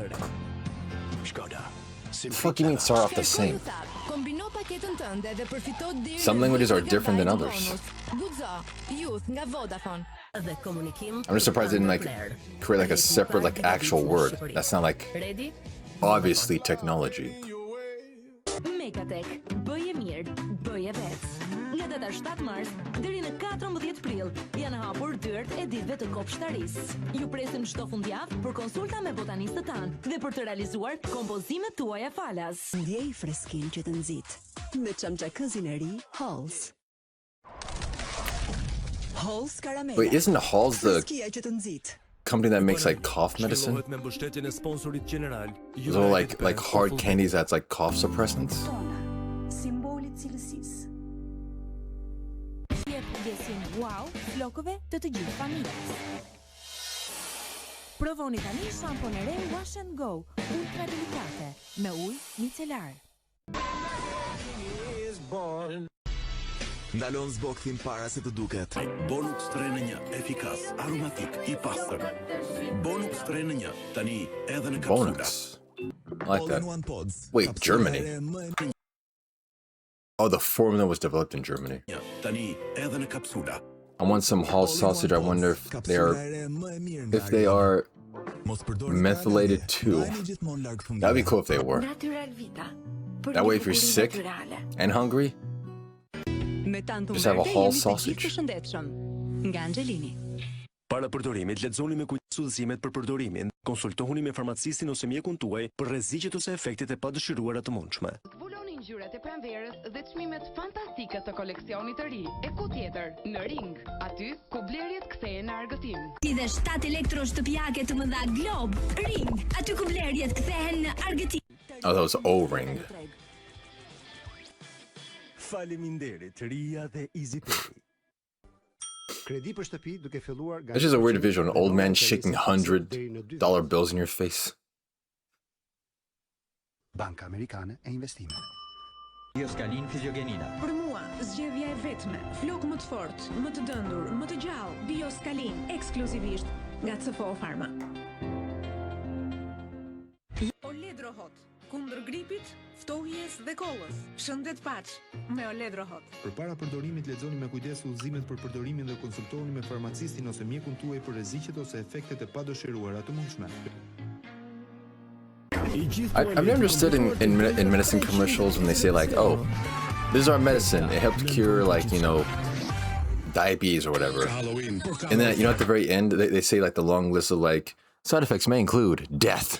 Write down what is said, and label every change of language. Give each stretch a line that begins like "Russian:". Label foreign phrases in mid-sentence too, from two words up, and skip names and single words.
English: The fuck do you mean start off the same? Some languages are different than others. I'm just surprised they didn't like create like a separate like actual word. That's not like obviously technology.
Albanian: Megatek, bëje mirë, bëje vetë. Nga data 7 mars deri në 14 prill janë hapur dyert e ditëve të kopshtarisë. Ju presim çdo fundjavë për konsulta me botanistët tanë dhe për të realizuar kompozimet tuaja falas. Ndjej freskinë që të nxit me çamçakëzin e ri Halls. Halls Caramel.
English: Wait, isn't Halls the
Albanian: Freskia që të nxit?
English: company that makes like cough medicine?
Albanian: Me mbështetjen e sponsorit gjeneral.
English: So like hard candies that's like cough suppressants?
Albanian: Simboli i cilësisë. Jep ndjesin wow flokëve të të gjithë familjes. Provoni tani shampon e re Wash and Go, ultra delikate me ujë micelar. Ndalon zbokthim para se të duket. Bonux 3-në-1, efikas, aromatik, i pastër. Bonux 3-në-1, tani edhe në kapsula.
English: Bonus. I like that. Wait, Germany? Oh, the formula was developed in Germany.
Albanian: Tani edhe në kapsula.
English: I want some Hall's sausage. I wonder if they are methylated too. That'd be cool if they were. That way if you're sick and hungry, just have a Hall's sausage.
Albanian: Nga Angelini. Para përdorimit, lexoni me kujdes udhëzimet për përdorimin. Konsultohuni me farmacistin ose mjekun tuaj për rreziqet ose efektet e padëshiruara të mundshme. Zbuloni ngjyrat e pranverës dhe çmimet fantastike të koleksionit të ri. E ku tjetër? Në Ring, aty ku blerjet kthehen në argëtim. Si dhe 7 elektroshtëpiake të mëdha Glob, Ring, aty ku blerjet kthehen në argëtim. Oh, that was O-Ring. Faleminderit Ria dhe EasyPay. Kredi për shtëpi duke filluar
English: This is a weird visual, an old man shaking $100 bills in your face.
Albanian: Banka Amerikane e Investimeve. Bioskalin Fiziogenina. Për mua, zgjedhja e vetme, flok më të fortë, më të dëndur, më të gjallë, Bioskalin, ekskluzivisht nga CFO Pharma. Oledro Hot, kundër gripit, ftohjes dhe kollës. Shëndet paç me Oledro Hot. Përpara përdorimit lexoni me kujdes udhëzimet për përdorimin dhe konsultoni me farmacistin ose mjekun tuaj për rreziqet ose efektet e padëshiruara të mundshme.
English: I've never understood in medicine commercials when they say like, oh, this is our medicine. It helps cure like, you know, diabetes or whatever. And then, you know, at the very end, they say like the long list of like, side effects may include death.